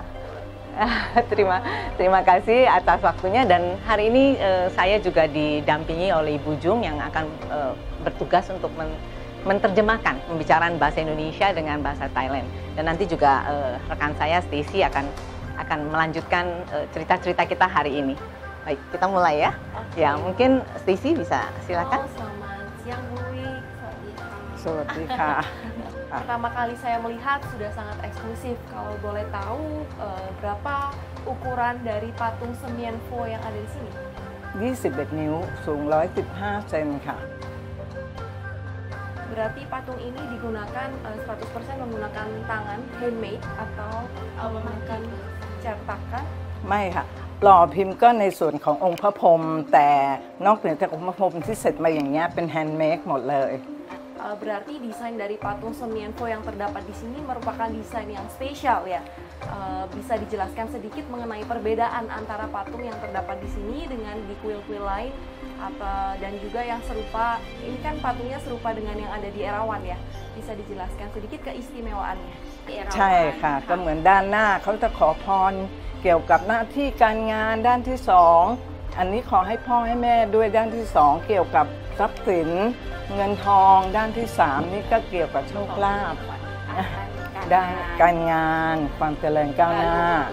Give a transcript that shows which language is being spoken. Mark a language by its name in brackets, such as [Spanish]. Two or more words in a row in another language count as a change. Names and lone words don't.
[Indonesian] Terima kasih atas waktunya dan hari ini saya juga didampingi oleh Ibu Jung yang akan bertugas untuk menerjemahkan pembicaraan bahasa Indonesia dengan bahasa Thailand. Dan nanti juga rekan saya Stacy akan akan melanjutkan cerita-cerita kita hari ini. Baik, kita mulai ya. Ya, mungkin Stacy bisa silakan. Selamat siang Bu Wi. [Thai] สวัสดีค่ะ [Indonesian] Pertama kali saya melihat sudah sangat eksklusif. Kalau boleh tahu berapa ukuran dari patung Semienfo yang ada di sini? [Thai] 21 นิ้ว สูง 115 เซนค่ะ [Indonesian] Berarti patung ini digunakan 100% menggunakan tangan handmade atau menggunakan cetakan? [Thai] ไม่ค่ะ หล่อพิมพ์ก็ในส่วนขององค์พระพรหมแต่นอกเหนือจากองค์พระพรหมที่เสร็จมาอย่างเงี้ยเป็นแฮนด์เมดหมดเลย [Indonesian] Berarti desain dari patung Semienfo yang terdapat di sini merupakan desain yang spesial ya. Bisa dijelaskan sedikit mengenai perbedaan antara patung yang terdapat di sini dengan di kuil-kuil lain dan juga yang serupa. Ini kan patungnya serupa dengan yang ada di Erawan ya. Bisa dijelaskan sedikit keistimewaannya di Erawan? [Thai] ใช่ค่ะ ก็เหมือนด้านหน้าเขาจะขอพรเกี่ยวกับหน้าที่การงานด้านที่2อันนี้ขอให้พ่อให้แม่ด้วยด้านที่2เกี่ยวกับทรัพย์สินเงินทองด้านที่3นี่ก็เกี่ยวกับโชคลาภด้านการงานความเจริญก้าวหน้า